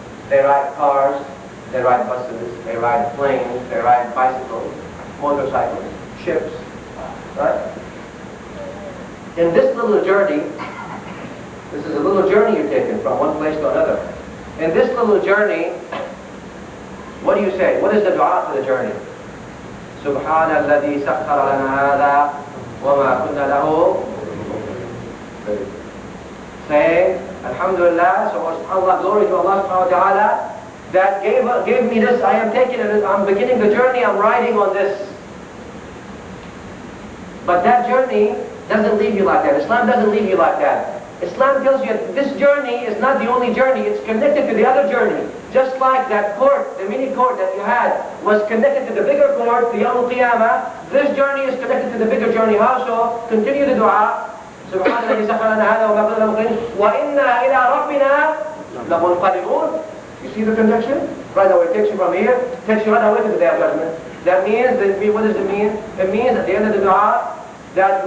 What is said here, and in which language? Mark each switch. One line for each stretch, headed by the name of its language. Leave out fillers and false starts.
English: They ride cars, they ride buses, they ride planes, they ride bicycles, motorcycles, ships, right? In this little journey, this is a little journey you're taking from one place to another. In this little journey, what do you say? What is the dua for the journey?
Arabic: سبحان الذي سخر لنا هذا وما كنا له.
English: Saying, Alhamdulillah, so Allah, glory to Allah subhanahu wa ta'ala, that gave me this, I am taking it, I'm beginning the journey, I'm riding on this. But that journey doesn't leave you like that. Islam doesn't leave you like that. Islam tells you this journey is not the only journey, it's connected to the other journey. Just like that court, the mini court that you had, was connected to the bigger court, the Yawm al-Qiyamah, this journey is connected to the bigger journey. How so? Continue the dua.
Arabic: سبحان الذي سخر لنا هذا وما كنا مقرنين وإنا إلى ربنا لمنقلبون.
English: You see the connection? Right away, it takes you from here, takes you right away to the Day of Judgment. That means, what does it mean? It means at the end of the dua that